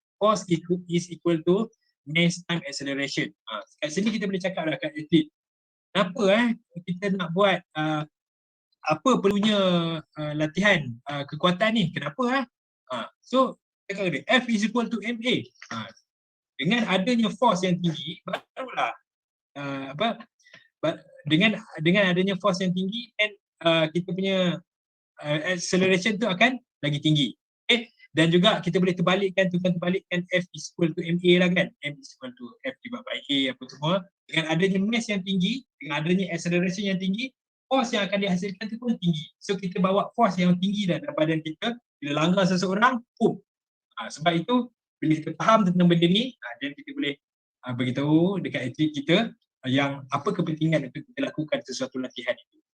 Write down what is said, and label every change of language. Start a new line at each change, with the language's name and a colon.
English: Force is equal to mass time acceleration.
Malay: Kat sini kita boleh cakap lah kat atlet. Kenapa kita nak buat apa perlunya latihan kekuatan ni? Kenapa so cakap dia
English: F is equal to ma.
Malay: Dengan adanya force yang tinggi, barulah dengan adanya force yang tinggi, and kita punya acceleration tu akan lagi tinggi. Okay? Dan juga kita boleh terbalikkan
English: F is equal to ma
Malay: lah kan.
English: M is equal to F divided by A
Malay: apa semua. Dengan adanya mass yang tinggi, dengan adanya acceleration yang tinggi, force yang akan dihasilkan tu pun tinggi. So kita bawa force yang tinggi dalam badan kita, bila langgar seseorang, boom. Sebab itu bila kita faham tentang benda ni, dan kita boleh beritahu dekat atlet kita yang apa kepentingan untuk kita lakukan sesuatu latihan itu.